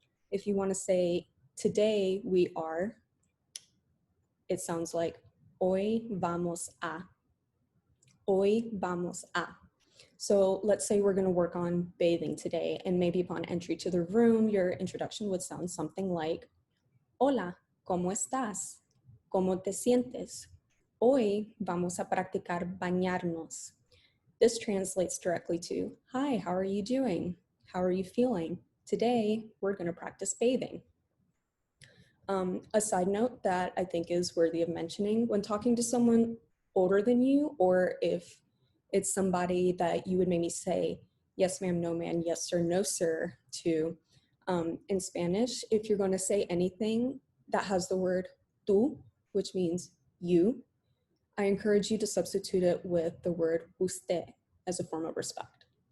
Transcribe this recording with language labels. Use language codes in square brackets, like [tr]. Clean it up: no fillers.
[en] If you want to say today we are, it sounds like [es] hoy vamos a. Hoy vamos a. [en] So let's say we're going to work on bathing today, and maybe upon entry to the room, your introduction would sound something like, [es] Hola, ¿cómo estás? ¿Cómo te sientes? Hoy vamos a practicar bañarnos. [en] This translates directly to, hi, how are you doing? How are you feeling? Today, we're going to practice bathing. A side note that I think is worthy of mentioning, when talking to someone older than you, or if it's somebody that you would maybe say, yes, ma'am, no, ma'am, yes, sir, no, sir, to, in Spanish, if you're going to say anything that has the word tú, which means you, I encourage you to substitute it with the word usted as a form of respect.